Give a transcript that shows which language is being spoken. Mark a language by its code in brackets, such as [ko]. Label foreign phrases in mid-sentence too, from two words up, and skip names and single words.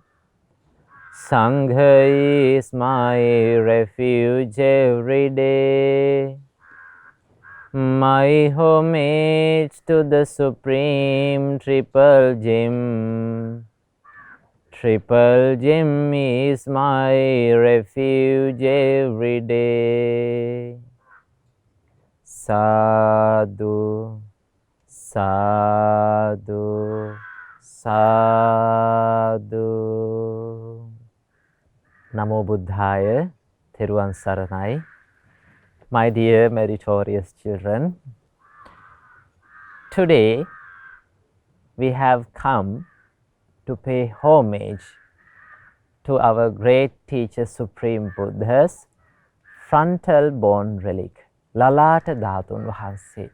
[en] Sangha is my refuge every day. My homage to the Supreme Triple Gem. Triple Gem is my refuge every day. [pi] Sadhu, sadhu, sadhu. Namo Buddhaya, [si] Theruvan Saranai. [en] My dear meritorious children, today we have come to pay homage to our great teacher Supreme Buddha's frontal bone relic, [si] Lalata Dhathun Wahanse.